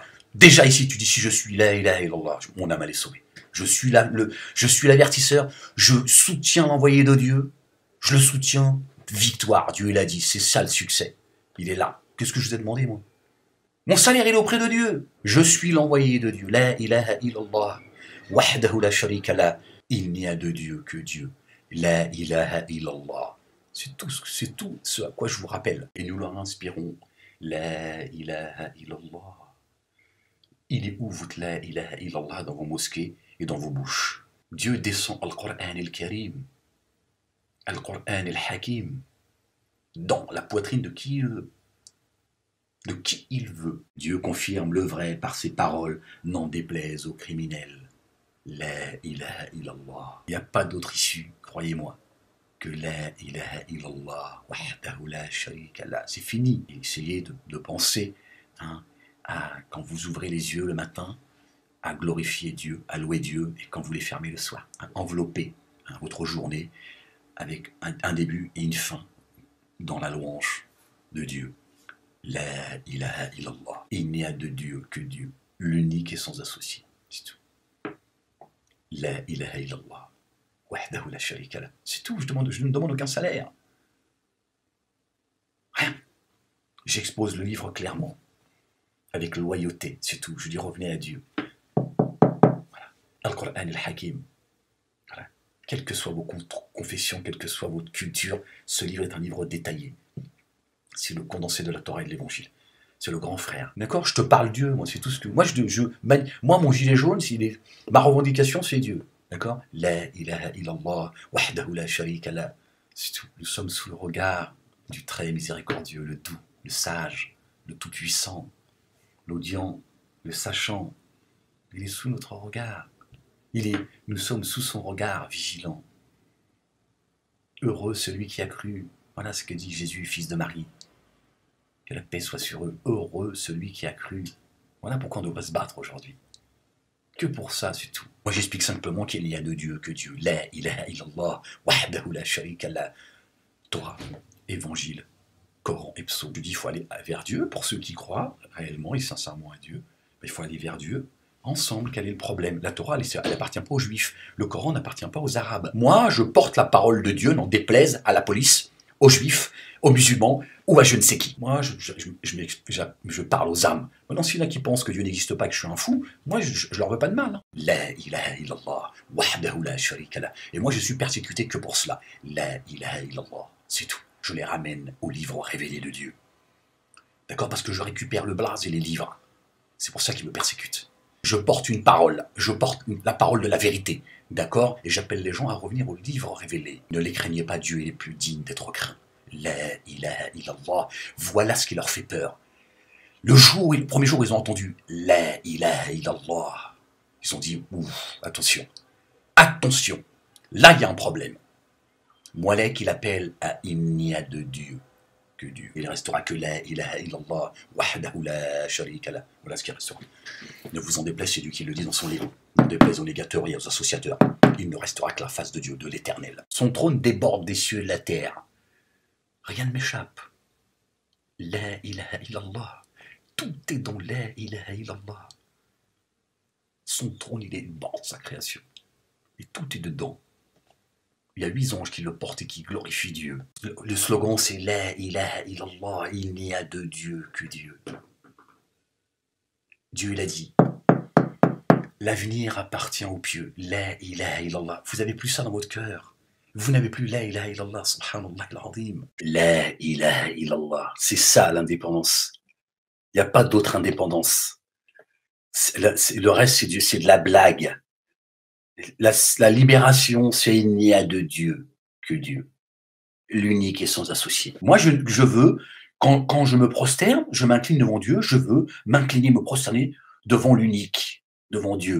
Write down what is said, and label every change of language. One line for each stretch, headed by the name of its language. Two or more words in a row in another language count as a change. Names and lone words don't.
French: Déjà ici, tu dis si je suis
Arabic: لا إله إلا الله,
French: mon âme elle est sauvée. Je suis l'avertisseur, je soutiens l'envoyé de Dieu, je le soutiens, victoire, Dieu l'a dit, c'est ça le succès. Il est là. Qu'est-ce que je vous ai demandé, moi? Mon salaire, il est auprès de Dieu. Je suis l'envoyé de Dieu.
Arabic: لا إله إلا الله. وحده لا شريك له.
French: Il n'y a de Dieu que Dieu.
Arabic: لا إله إلا الله.
French: C'est tout ce à quoi je vous rappelle. Et nous leur inspirons.
Arabic: لا إله إلا الله.
French: Il est où votre
Arabic: لا إله إلا الله
French: dans vos mosquées et dans vos bouches? Dieu descend
Arabic: القرآن الكريم، القرآن الحكيم,
French: dans la poitrine de qui il veut. De qui il veut. Dieu confirme le vrai par ses paroles, n'en déplaise aux criminels.
Arabic: لا إله إلا الله.
French: Il n'y a pas d'autre issue, croyez-moi, que
Arabic: لا إله إلا الله. وحده لا شريك له.
French: C'est fini. Essayez de penser, quand vous ouvrez les yeux le matin, à glorifier Dieu, à louer Dieu, et quand vous les fermez le soir, à envelopper votre journée avec un début et une fin dans la louange de Dieu.
Arabic: لا إله إلا الله.
French: Il n'y a de Dieu que Dieu, l'unique et sans associé. C'est tout.
Arabic: لا إله إلا الله. وحده لا شريك له.
French: C'est tout, je ne demande aucun salaire. Rien. J'expose le livre clairement, avec loyauté, c'est tout. Je dis revenez à Dieu. Voilà.
Arabic: القرآن الحكيم.
French: Voilà. Quelles que soient vos confessions, quelle que soit votre culture, ce livre est un livre détaillé. C'est le condensé de la Torah et de l'Évangile. C'est le grand frère. D'accord? Je te parle Dieu, moi, c'est tout ce que... Moi, moi mon gilet jaune, ma revendication, c'est Dieu.
Arabic: D'accord? لا إله إلا الله، وحده لا شريك له.
French: C'est tout. Nous sommes sous le regard du très miséricordieux, le doux, le sage, le tout-puissant, l'audient, le sachant. Il est sous notre regard. Nous sommes sous son regard vigilant. Heureux celui qui a cru. Voilà ce que dit Jésus, fils de Marie. Que la paix soit sur eux. Heureux celui qui a cru. Voilà pourquoi on devrait se battre aujourd'hui. Que pour ça, c'est tout. Moi, j'explique simplement qu'il n'y a de Dieu que Dieu.
Arabic: لا إله إلا الله، وحده لا شريك له.
French: Torah, Évangile, Coran et Psaume. Je dis il faut aller vers Dieu. Pour ceux qui croient réellement et sincèrement à Dieu, il faut aller vers Dieu. Ensemble, quel est le problème? La Torah, elle n'appartient pas aux Juifs. Le Coran n'appartient pas aux Arabes. Moi, je porte la parole de Dieu, n'en déplaise à la police, aux Juifs, aux musulmans ou à je ne sais qui. Moi, je parle aux âmes. Maintenant, s'il y en a qui pensent que Dieu n'existe pas, que je suis un fou, moi, je leur veux pas de mal.
Arabic: Hein. لا إله إلا الله، وحده لا شريك له.
French: Et moi, je suis persécuté que pour cela.
Arabic: لا إله إلا الله,
French: c'est tout. Je les ramène au livre révélé de Dieu. D'accord? Parce que je récupère le blaze et les livres. C'est pour ça qu'ils me persécutent. Je porte une parole, je porte la parole de la vérité, d'accord? Et j'appelle les gens à revenir au livre révélé. Ne les craignez pas, Dieu est plus digne d'être craint.
Arabic: لا إله إلا الله,
French: voilà ce qui leur fait peur. Le premier jour où ils ont entendu
Arabic: لا إله إلا الله,
French: ils ont dit, ouf, attention, attention, là il y a un problème. Moalek, il appelle à il n'y a de Dieu que Dieu. Il ne restera que
Arabic: لا إله إلا الله، وحده لا شريك له.
French: Voilà ce qui restera. Ne vous en déplaise, c'est Dieu qui le dit dans son livre. Ne déplaise aux négateurs et aux associateurs. Il ne restera que la face de Dieu, de l'éternel. Son trône déborde des cieux et de la terre. Rien ne m'échappe.
Arabic: لا إله إلا الله.
French: Tout est dans
Arabic: لا إله إلا الله.
French: Son trône, il est bord de sa création. Et tout est dedans. Il y a 8 anges qui le portent et qui glorifient Dieu. Le slogan, c'est
Arabic: لا إله إلا الله,
French: il n'y a de Dieu que Dieu. Dieu l'a dit. L'avenir appartient aux pieux.
Arabic: لا إله إلا الله.
French: Vous n'avez plus ça dans votre cœur. Vous n'avez plus
Arabic: لا إله إلا الله، سبحان الله العظيم. لا إله إلا الله.
French: C'est ça l'indépendance. Il n'y a pas d'autre indépendance. Le reste, c'est de la blague. La libération, c'est il n'y a de Dieu que Dieu. L'unique et sans associé. Moi, je veux, quand je me prosterne, je m'incline devant Dieu, je veux m'incliner, me prosterner devant l'unique, devant Dieu.